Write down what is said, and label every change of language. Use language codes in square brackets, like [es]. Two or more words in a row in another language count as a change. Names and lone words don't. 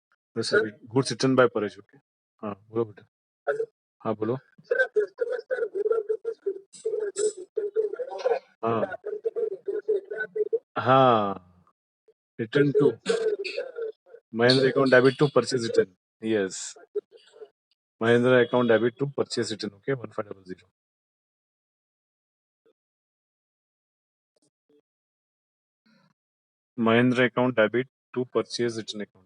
[en] goods return by Paresh. [hi] ओके. हाँ बोलो बेटा. हाँ बोलो. हाँ हाँ. [en] return to Mahindra account debit to purchase return. Yes. Mahindra account debit to purchase return. Okay, 1500. Mahindra account debit to purchase return account.